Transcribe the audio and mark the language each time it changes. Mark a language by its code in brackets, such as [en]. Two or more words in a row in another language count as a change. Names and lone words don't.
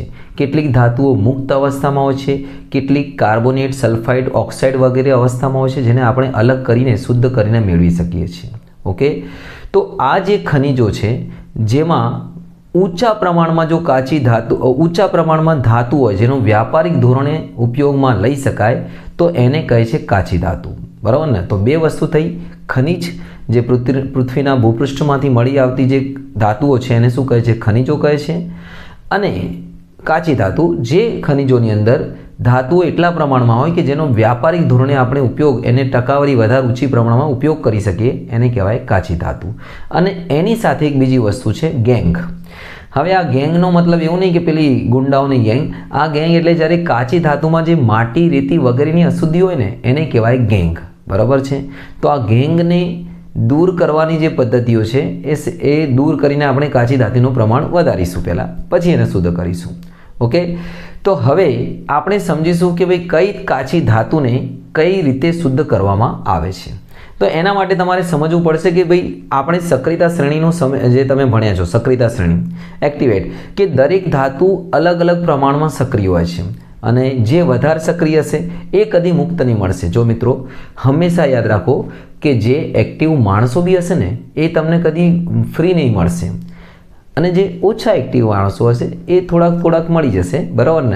[gu] કેટલીક ધાતુઓ મુક્ત અવસ્થામાં હોય છે, કેટલીક કાર્બોનેટ, સલ્ફાઇડ, ઑક્સાઇડ વગેરે અવસ્થામાં હોય છે, જેને આપણે અલગ કરીને શુદ્ધ કરીને મેળવી શકીએ છીએ। ઓકે, તો આ જે ખનિજો છે જેમાં ઊંચા પ્રમાણમાં જો કાચી ધાતુ, ઊંચા પ્રમાણમાં ધાતુ હોય જેનો વ્યાપારિક ધોરણે ઉપયોગમાં લઈ શકાય તો એને કહે છે કાચી ધાતુ। બરાબર ને? તો બે વસ્તુ થઈ, ખનિજ જે પૃથ્વીના ભૂપૃષ્ઠમાંથી મળી આવતી જે ધાતુઓ છે એને શું કહે છે? ખનિજો કહે છે। અને કાચી ધાતુ જે ખનિજોની અંદર ધાતુઓ એટલા પ્રમાણમાં હોય કે જેનો વ્યાપારિક ધોરણે આપણે ઉપયોગ, એને ટકાવારી વધારે ઊંચી પ્રમાણમાં उपयोग કરી શકીએ, એને કહેવાય કાચી ધાતુ। અને એની સાથે એક બીજી વસ્તુ છે ગેંગ। હવે આ ગેંગનો મતલબ એવું નહીં કે પેલી ગુંડાઓની ગેંગ, આ ગેંગ એટલે જ્યારે કાચી ધાતુમાં જે માટી, રેતી વગેરેની અશુદ્ધિ હોય ને એને કહેવાય ગેંગ। બરાબર છે? તો આ ગેંગને દૂર કરવાની જે પદ્ધતિઓ છે એ દૂર કરીને આપણે કાચી ધાતુનું પ્રમાણ વધારીશું, પહેલા પછી એને શુદ્ધ કરીશું। ઓકે, તો હવે આપણે સમજીશું કે ભાઈ કઈ કાચી ધાતુને કઈ રીતે શુદ્ધ કરવામાં આવે છે। તો એના માટે તમારે समजવું પડશે કે ભાઈ આપણે સક્રિયતા શ્રેણીનો સમય જે તમે ભણ્યા છો, સક્રિયતા શ્રેણી એક્ટિવેટ, કે દરેક ધાતુ અલગ અલગ પ્રમાણમાં સક્રિય હોય છે અને જે વધારે સક્રિય હશે એ કદી મુક્ત નહીં મળશે। જો મિત્રો હંમેશા યાદ રાખો કે જે એક્ટિવ માણસો બી હશે ને એ તમને કદી ફ્રી નહીં મળશે અને જે ઓછા એક્ટિવ માણસો હશે એ થોડાક મળી જશે, બરાબર ને?